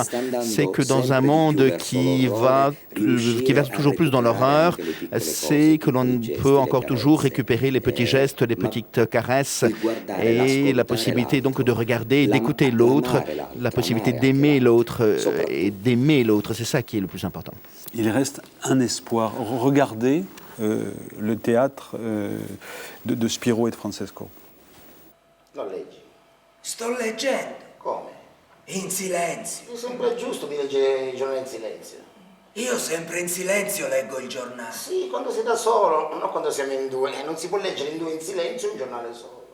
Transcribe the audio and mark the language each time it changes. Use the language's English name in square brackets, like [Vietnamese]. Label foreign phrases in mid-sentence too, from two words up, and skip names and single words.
[French] C'est que dans un monde qui va toujours plus dans l'horreur, c'est que l'on peut encore toujours récupérer les petits gestes, les petites caresses, et la possibilité donc de regarder, d'écouter l'autre, la possibilité d'aimer l'autre et d'aimer l'autre, c'est ça qui est le plus important. Il reste un espoir. Regardez le théâtre de Spiro et de Francesco. [Italian] Sto leggendo. Come? In silenzio. È sempre giusto di leggere i giornali in silenzio. Io sempre in silenzio leggo il giornale. Sì, quando sei da solo, non quando siamo in due. Non si può leggere in due in silenzio un giornale solo.